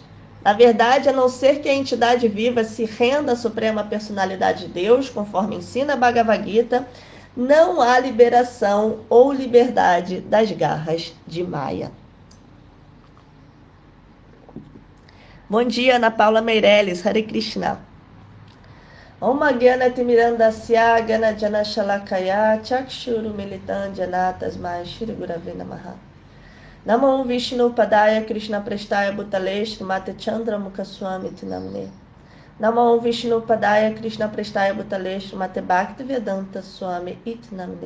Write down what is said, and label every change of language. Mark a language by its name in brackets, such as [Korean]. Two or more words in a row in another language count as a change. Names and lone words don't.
[Portuguese] Na verdade, a não ser que a entidade viva se renda à Suprema Personalidade de Deus, conforme ensina a Bhagavad Gita, não há liberação ou liberdade das garras de Maya. Bom dia, Ana Paula Meirelles, [Sanskrit] Hare Krishna. Om Gyana Timirandasya Gyana Jana Shalakaya Chakshuru Militan Janatasmai Shri Gurave Namaha. Namo Vishnu Padaya Krishna Prestaya Bhutalesh Mate Chandra Mukaswami Tinamne. Namo Vishnu Padaya Krishna Prestaya Bhutalesh Mate Bhakti Vedanta Swami Itnamne.